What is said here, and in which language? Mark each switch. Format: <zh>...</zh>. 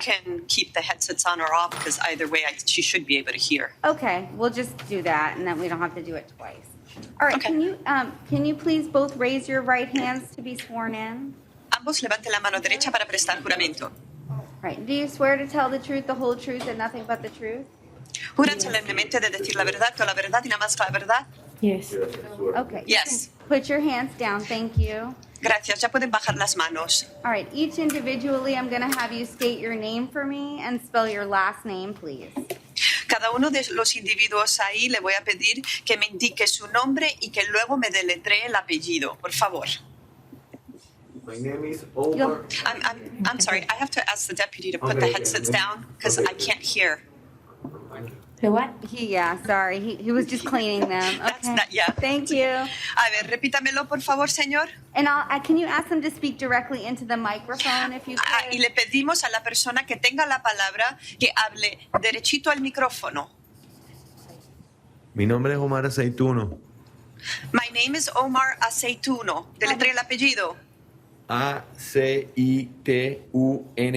<en>can keep the headsets on or off because either way she should be able to hear. Okay, we'll just do that, and then we don't have to do it twice. All right, Okay. can you please both raise your right hands to be sworn in?</en> <es>Ambos levanten la mano derecha para prestar juramento.</es> <en>All right, do you swear to tell the truth, the whole truth, and nothing but the truth?</en> <es>¿Juran solemnemente de decir la verdad, toda la verdad y nada más que la verdad?</es> <en>Yes. Yes, I swear. Okay. Yes. Put your hands down, thank you.</en> <es>Gracias. Ya pueden bajar las manos.</es> <en>All right, each individually, I'm going to have you state your name for me and spell your last name, please.</en> <es>Cada uno de los individuos ahí le voy a pedir que me indique su nombre y que luego me deletree el apellido, por favor.</es> <en>My name is Omar. I'm sorry. I have to ask the deputy to put the headsets down because I can't hear. The what? Sorry, he was just cleaning them. That's Okay. not- yeah. Thank you.</en> <es>A ver, repítamelo, por favor, señor.</es> <en>And can you ask them to speak directly into the microphone if you</en> <es>Y</es> <en>could?</en> <es>le pedimos a la persona que tenga la palabra que hable derechito al micrófono. Mi nombre es Omar Aceituno.</es> <en>My name is Omar Aceituno.</en> <es>Deletree el apellido. Aceituno.</es>